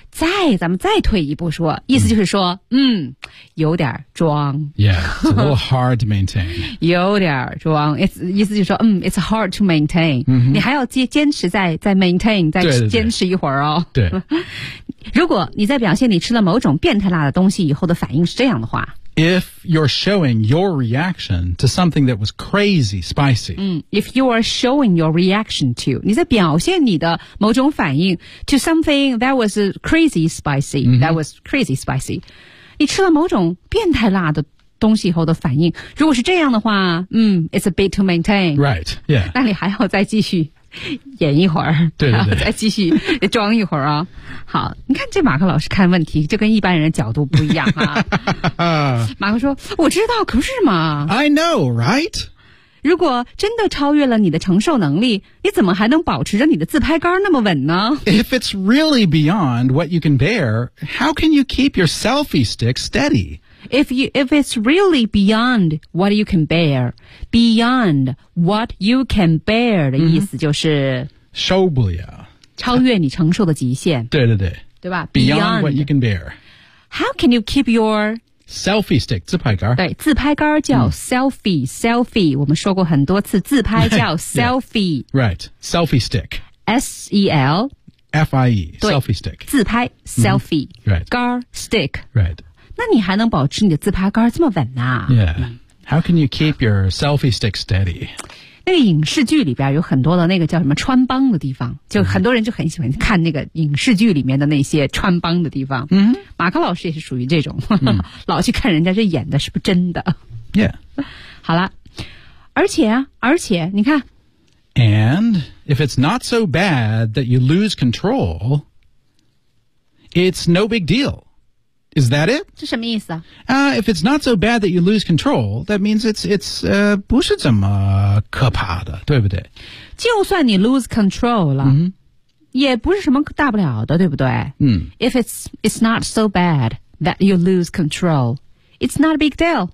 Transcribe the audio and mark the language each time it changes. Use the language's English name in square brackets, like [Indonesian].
[Chinese] 咱们再退一步说，意思就是说，有点装。 [English] Yeah, it's a little hard to maintain. [Chinese] 有点装 ，it's 意思就是说， [English] it's hard to maintain.、 [Chinese] 你还要坚持再 maintain， 再坚持一会儿哦。对。如果你在表现你吃了某种变态辣的东西以后的反应是这样的话。 [English] If you're showing your reaction to something that was crazy spicy. If you are showing your reaction to, [Chinese] 你在表现你的某种反应 [English] to something that was crazy spicy,、that was crazy spicy. [Chinese] 你吃了某种变态辣的东西以后的反应如果是这样的话 [English] it's a bit to maintain. Right, yeah. [Chinese] 那你还要再继续演一会儿对然后再继续装一会儿啊、哦。好你看这马克老师看问题就跟一般人的角度不一样啊。马克说我知道可是嘛。 [English] I know, right? [Chinese] 如果真的超越了你的承受能力你怎么还能保持着你的自拍杆那么稳呢 [English] ?If it's really beyond what you can bear, how can you keep your selfie stick steady? If it's really beyond what you can bear, beyond what you can bear [Chinese] 的意思就是受不了，超越你承受的极限。对，对吧 [English] ？Beyond what you can bear. How can you keep your selfie stick [Chinese] 自拍杆？对，自拍杆叫 selfie、selfie， 我们说过很多次，自拍叫 selfie。 [English] Yeah. Right, selfie stick. S-E-L-F-I-E, selfie stick. [Chinese] 自拍 selfie.、 [English] Right, [Chinese] 杆 stick. [English] Right. [Chinese] 那你还能保持你的自拍杆这么稳呢、 [English] Yeah. How can you keep your selfie stick steady? [Chinese] 那个影视剧里边有很多的那个叫什么穿帮的地方就很多人就很喜欢看那个影视剧里面的那些穿帮的地方。马克老师也是属于这种老去看人家这演的是不是真的。 Yeah. 好了。而且你看。 [English] And if it's not so bad that you lose control, it's no big deal. Is that it? [Chinese] 这什么意思啊？ [English] If it's not so bad that you lose control, that means it's [Chinese] 不是这么可怕的，对不对？就算你 [English] lose control [Chinese] 了、嗯、也不是什么大不了的，对不对？嗯。 [English] If it's not so bad that you lose control, it's not a big deal.